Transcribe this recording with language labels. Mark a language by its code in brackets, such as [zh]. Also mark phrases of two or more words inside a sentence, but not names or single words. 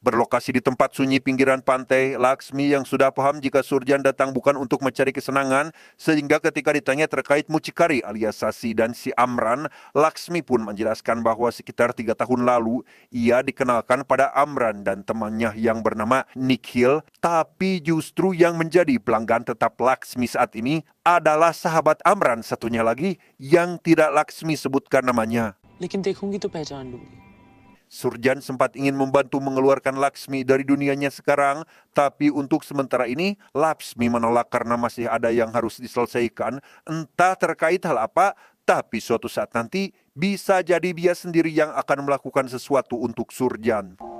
[id] Berlokasi di tempat sunyi pinggiran pantai, Laksmi yang sudah paham jika Surjan datang bukan untuk mencari kesenangan, sehingga ketika ditanya terkait mucikari alias Sasi dan si Amran, Laksmi pun menjelaskan bahwa sekitar 3 tahun lalu, ia dikenalkan pada Amran dan temannya yang bernama Nikhil, tapi justru yang menjadi pelanggan tetap Laksmi saat ini adalah sahabat Amran satunya lagi yang tidak Laksmi sebutkan namanya. [hi] लेकिन देखूंगी तो पहचान लूंगी [id] Surjan sempat ingin membantu mengeluarkan Laksmi dari dunianya sekarang, tapi untuk sementara ini Laksmi menolak karena masih ada yang harus diselesaikan, entah terkait hal apa, tapi suatu saat nanti bisa jadi dia sendiri yang akan melakukan sesuatu untuk Surjan.